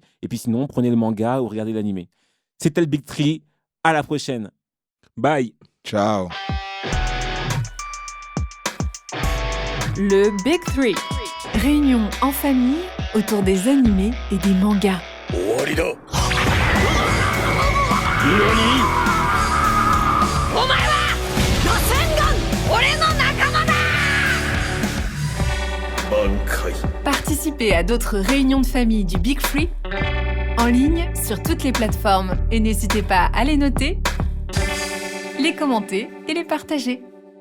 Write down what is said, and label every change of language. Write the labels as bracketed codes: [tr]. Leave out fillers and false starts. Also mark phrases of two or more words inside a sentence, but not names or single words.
[fr] Et puis sinon, prenez le manga ou regardez l'animé. C'était le Big Three. À la prochaine. Bye. Ciao. Le Big Three. Réunion en famille autour des animés et des mangas. [ja] 終わりだお前はロセンガン俺の仲間だ挽回 [fr] Participez à d'autres réunions de famille du Big Three en ligne sur toutes les plateformes et n'hésitez pas à les noter, les commenter et les partager.